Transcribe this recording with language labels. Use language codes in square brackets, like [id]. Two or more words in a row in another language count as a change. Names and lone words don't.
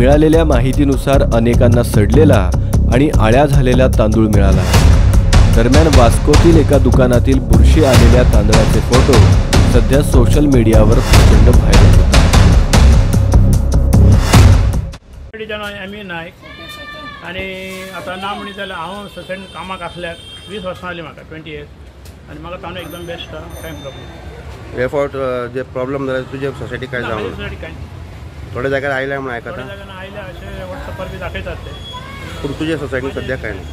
[mr] मिळालेल्या माहितीनुसार अनेकांना सडलेला आणि आळ्या झालेला तांदूळ मिळाला. दरम्यान वास्कोतील एका दुकानातील बुरशी आलेल्या तांदळाचे फोटो सध्या सोशल मीडियावर प्रचंड व्हायरल होतात. [kok] एमी नायक आणि आता ना म्हणत जाल्यार हांव सोसायटीन कामाक आसल्याक 20 वर्सां जालीं म्हाका 20 years आनी म्हाका तांदूळ एकदम बेस्ट आहा. कांय प्रॉब्लेम. हे फावट जे प्रॉब्लेम जाले तुजे सोसायटी काय जावं सोसायटी कांय थोड्या जाग्यार आयल्या म्हणून आयकता. थोड्या जाग्यार आयल्या अशें व्हॉट्सअपार बी दाखयतात ते. पूण तुजे सोसायटीन सद्या काय नाही.